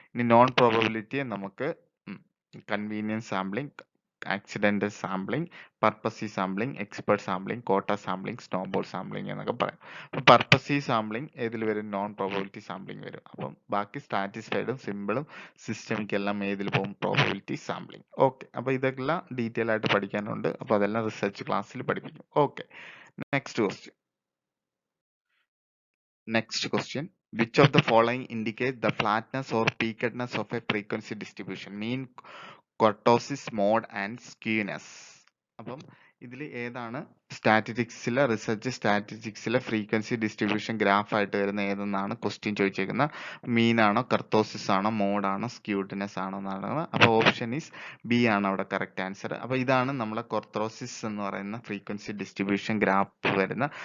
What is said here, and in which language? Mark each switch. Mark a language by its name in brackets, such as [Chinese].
[Malayalam] ഇനി നോൺ പ്രോബബിലിറ്റിയെ നമുക്ക് convenience sampling, accidental sampling, purposive sampling, expert sampling, കോട്ട സാമ്പിളിംഗ്, സ്നോബോൾ സാമ്പിളിംഗ് എന്നൊക്കെ പറയാം. അപ്പം പർപ്പസീവ് സാമ്പിളിംഗ് ഏതിൽ വരും? നോൺ പ്രോബബിലിറ്റി സാമ്പിളിംഗ് വരും. അപ്പം ബാക്കി സ്റ്റാറ്റിസ്ഫൈഡും സിമ്പിളും സിസ്റ്റമിക് എല്ലാം ഏതിൽ പോകും? Probability sampling. ഓക്കെ, അപ്പോൾ ഇതെല്ലാം ഡീറ്റെയിൽ ആയിട്ട് പഠിക്കാനുണ്ട്. അപ്പോൾ അതെല്ലാം റിസർച്ച് ക്ലാസ്സിൽ പഠിപ്പിക്കും. Okay, next question. [English] Next question. Which of the following indicate the flatness or peakedness of a frequency distribution? Mean, kurtosis, mode and skewness. [Malayalam] അപ്പം ഇതിൽ ഏതാണ് സ്റ്റാറ്റിസ്റ്റിക്സിലെ റിസർച്ച് സ്റ്റാറ്റിസ്റ്റിക്സിലെ ഫ്രീക്വൻസി ഡിസ്ട്രിബ്യൂഷൻ ഗ്രാഫ് ആയിട്ട് വരുന്ന ഏതെന്നാണ് ക്വസ്റ്റ്യൻ ചോദിച്ചേക്കുന്നത്. മീൻ ആണോ, കർത്തോസിസ് ആണോ, മോഡ് ആണോ, സ്ക്യൂഡ്നെസ് ആണോ എന്നാണ്. അപ്പോൾ ഓപ്ഷൻ ഈസ് ബി ആണ് അവിടെ കറക്റ്റ് ആൻസർ. അപ്പോൾ ഇതാണ് നമ്മളെ കൊർത്തോസിസ് എന്ന് പറയുന്ന ഫ്രീക്വൻസി ഡിസ്ട്രിബ്യൂഷൻ ഗ്രാഫ് വരുന്ന.